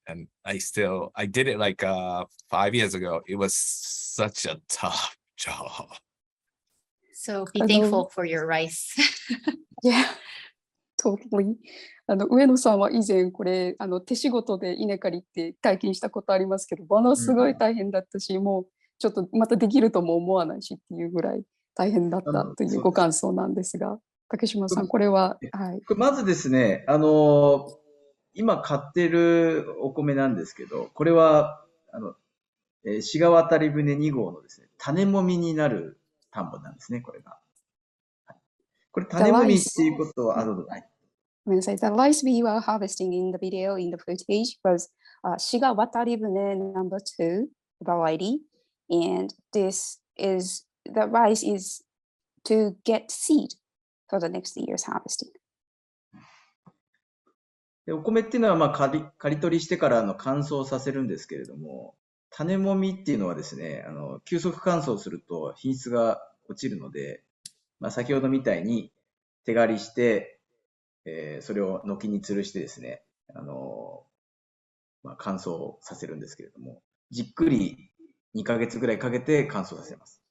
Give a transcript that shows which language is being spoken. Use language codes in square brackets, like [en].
[en] And I did it like 5 years ago. It was such a tough job. So be thankful for your rice. Yeah, totally. [ja] 上野さんは以前これ手仕事で稲刈りって体験したことありますけど、ものすごい大変だったし、もうちょっとまたできるとも思わないしっていうぐらい大変だったというご感想なんですが、竹島さん、これは、はい。これまずですね、今買ってるお米なんですけど、これは、志賀渡り船2号のですね、種もみになる田んぼなんですね、これが。これ、種もみっていうことは、どうぞ。はい。ごめんなさい。 [en] The rice we were harvesting in the video, in the footage, was Shiga Wataribune number 2 variety. And this is, the rice is to get seed for the next year's harvesting. [ja] でお米っていうのは、まあ、刈り取りしてから乾燥させるんですけれども、種もみっていうのはですね、急速乾燥すると品質が落ちるので、まあ、先ほどみたいに手刈りして、それを軒に吊るしてですね、まあ、乾燥させるんですけれども、じっくり2ヶ月ぐらいかけて乾燥させます。